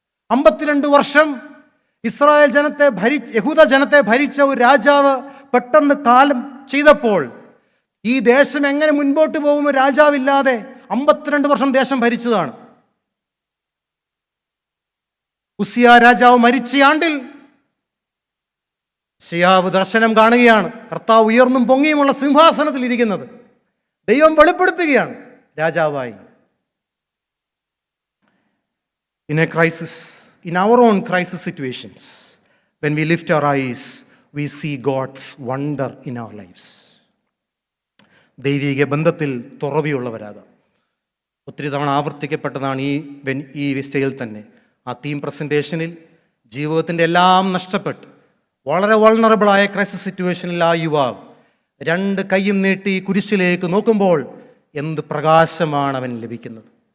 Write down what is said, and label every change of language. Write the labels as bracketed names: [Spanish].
[Malayalam] 52 വർഷം ഇസ്രായേൽ ജനത്തെ യഹൂദ ജനത്തെ ഭരിച്ച ഒരു രാജാവ് പെട്ടെന്ന് കാലം ചെയ്തപ്പോൾ ഈ ദേശം എങ്ങനെ മുൻപോട്ട് പോകുമ്പോൾ രാജാവില്ലാതെ 52 വർഷം ദേശം ഭരിച്ചതാണ്. ഉസിയ രാജാവ് മരിച്ച ആണ്ടിൽ ശിയാവ് ദർശനം കാണുകയാണ്. കർത്താവ് ഉയർന്നും പൊങ്ങിയുമുള്ള സിംഹാസനത്തിൽ ഇരിക്കുന്നത് ദൈവം വെളിപ്പെടുത്തുകയാണ് രാജാവായി. [English] In a crisis, in our own crisis situations, when we lift our eyes, we see God's wonder in our lives. [Malayalam] ദൈവിക ബന്ധത്തിൽ തുറവിയുള്ളവരാകാം. ഒത്തിരി തവണ ആവർത്തിക്കപ്പെട്ടതാണ് ഈ സ്റ്റേജിൽ തന്നെ. ആ തീം പ്രസൻറ്റേഷനിൽ ജീവിതത്തിൻ്റെ എല്ലാം നഷ്ടപ്പെട്ട് വളരെ വൾണറബിളായ ക്രൈസിസ് സിറ്റുവേഷനിൽ ആ യുവാവ് 2 കൈയും നീട്ടി കുരിശിലേക്ക് നോക്കുമ്പോൾ എന്ത് പ്രകാശമാണ് അവൻ ലഭിക്കുന്നത്.